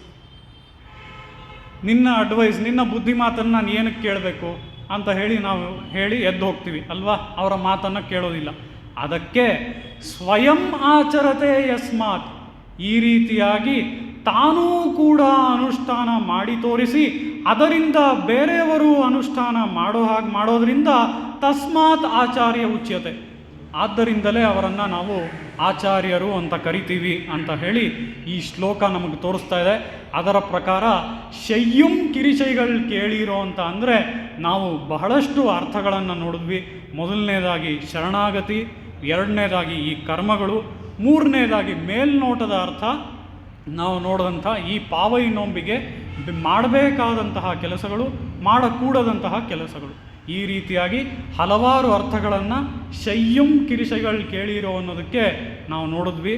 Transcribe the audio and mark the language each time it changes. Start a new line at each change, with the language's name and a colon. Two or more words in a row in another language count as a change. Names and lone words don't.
Kannada: ನಿನ್ನ ಅಡ್ವೈಸ್, ನಿನ್ನ ಬುದ್ಧಿ ಮಾತನ್ನು ನಾನು ಏನಕ್ಕೆ ಕೇಳಬೇಕು ಅಂತ ಹೇಳಿ ನಾವು ಎದ್ದು ಹೋಗ್ತೀವಿ ಅಲ್ವಾ? ಅವರ ಮಾತನ್ನು ಕೇಳೋದಿಲ್ಲ. ಅದಕ್ಕೆ
Sanskrit: ಸ್ವಯಂ ಆಚರತೆ ಯಸ್ಮಾತ್,
Kannada: ಈ ರೀತಿಯಾಗಿ ತಾನೂ ಕೂಡ ಅನುಷ್ಠಾನ ಮಾಡಿ ತೋರಿಸಿ ಅದರಿಂದ ಬೇರೆಯವರು ಅನುಷ್ಠಾನ ಮಾಡೋದ್ರಿಂದ
Sanskrit: ತಸ್ಮಾತ್ ಆಚಾರ್ಯ ಉಚ್ಯತೆ,
Kannada: ಆದ್ದರಿಂದಲೇ ಅವರನ್ನು ನಾವು ಆಚಾರ್ಯರು ಅಂತ ಕರಿತೀವಿ ಅಂತ ಹೇಳಿ ಈ ಶ್ಲೋಕ ನಮಗೆ ತೋರಿಸ್ತಾ ಇದೆ. ಅದರ ಪ್ರಕಾರ
Tamil: செய்யும் கிரிசைகள்
Kannada: ಕೇಳಿರೋ ಅಂತ ಅಂದರೆ ನಾವು ಬಹಳಷ್ಟು ಅರ್ಥಗಳನ್ನು ನೋಡಿದ್ವಿ. ಮೊದಲನೇದಾಗಿ ಶರಣಾಗತಿ, ಎರಡನೇದಾಗಿ ಈ ಕರ್ಮಗಳು, ಮೂರನೇದಾಗಿ ಮೇಲ್ನೋಟದ ಅರ್ಥ ನಾವು ನೋಡಿದಂಥ ಈ ಪಾವೈ ನೋಂಬಿಗೆ ಮಾಡಬೇಕಾದಂತಹ ಕೆಲಸಗಳು, ಮಾಡಕೂಡದಂತಹ ಕೆಲಸಗಳು, ಈ ರೀತಿಯಾಗಿ ಹಲವಾರು ಅರ್ಥಗಳನ್ನು
Tamil: செய்யும் கிரிசைகள்
Kannada: ಕೇಳಿರೋ ಅನ್ನೋದಕ್ಕೆ ನಾವು ನೋಡಿದ್ವಿ.